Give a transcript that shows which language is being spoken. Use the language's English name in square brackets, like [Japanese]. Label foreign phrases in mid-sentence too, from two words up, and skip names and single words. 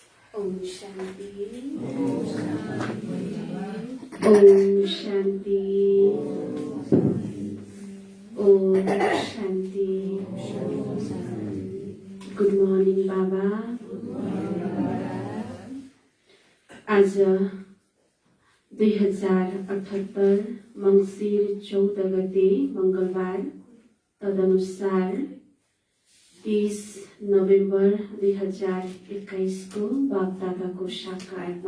[Nepali] ओम शांति। ओम शांति। ओम शांति। [English] Good morning Baba. [Nepali] आज 2078 मंगसिर 14 गते मंगलबार, तदनुसार 30 नोभेम्बर 2021 को बापदादाको साकार